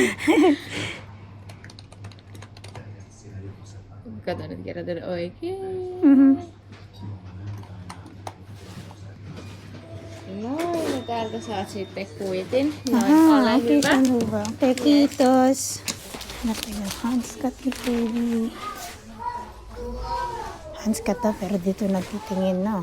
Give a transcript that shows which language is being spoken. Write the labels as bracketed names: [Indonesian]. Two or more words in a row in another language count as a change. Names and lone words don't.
[Finnish] Kato nyt kirjoitan oikein. Mhm. Noin, ja täältä saat sitten kuitin. Noin, Aha, ole okei, hyvä. se on hyvä. Okei, kiitos. [Filipino] Natin yung hanskat ni Baby. Hanskat to, pero dito nagtitingin, no?